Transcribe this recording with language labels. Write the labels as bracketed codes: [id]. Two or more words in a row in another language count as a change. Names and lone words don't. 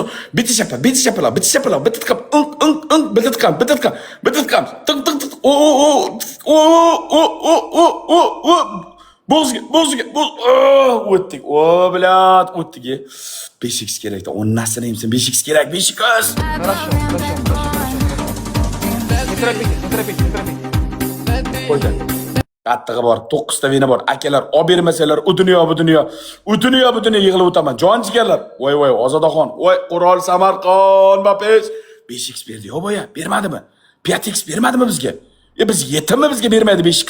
[uz] Bitta shapaloq, bitta tiqam. Tiq. Bo'zga. O'tdik. O, bilat, o'tdik. 5x kerak. Onnasini emsin, 5x kerak, 5x. [ru] Хорошо. Не торопитесь. [uz] Qo'ydi. Qattig'i bor, 9 ta vini bor. Akalar, olib bermasalar, u dunyo bu dunyo yig'ilib o'taman. Jon jigarlar. Voy, Ozodaxon. Voy, Qurol Samarqand, Bapesh. 5x berdi, yo boya, bermadimi? 5x bermadimi bizga? Biz yetimmi bizga bermaydi 5x?